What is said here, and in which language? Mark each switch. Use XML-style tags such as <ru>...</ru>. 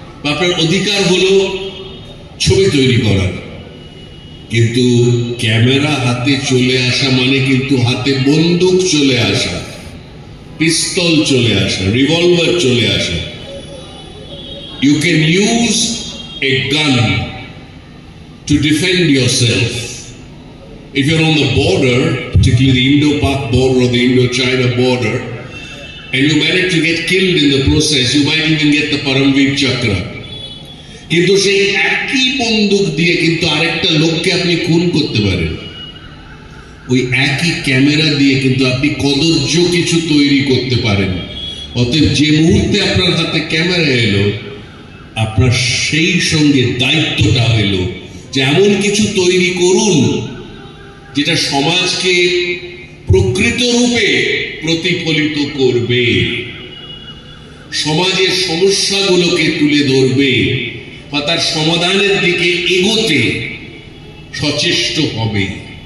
<bn>আপনার অধিকার হলো ছবি তৈরি করার, কিন্তু ক্যামেরা হাতে চলে আসা মানে কিন্তু হাতে বন্দুক চলে আসা, পিস্তল চলে আসা, রিভলভার চলে আসা।</bn> <en>You can use a gun to defend yourself. If you're on the border, particularly the Indo-Pak border or the Indo-China border, and you manage to get killed in the process, you might even get the Paramveer Chakra.</en> <bn>কিন্তু সেই একই বন্দুক দিয়ে কিন্তু আরেকটা লোককে আপনি খুন করতে পারেন। ওই একই ক্যামেরা দিয়ে কিন্তু আপনি কদর্য কিছু তৈরি করতে পারেন। অতএব যে মুহূর্তে আপনার হাতে ক্যামেরা এলো, আপনার সেই সঙ্গে দায়িত্বটা হলো যে এমন কিছু তৈরি করুন যেটা সমাজকে প্রকৃত রূপে প্রতিফলিত করবে, সমাজের সমস্যাগুলোকে তুলে ধরবে বা তার সমাধানের দিকে এগোতে সচেষ্ট হবে।</bn>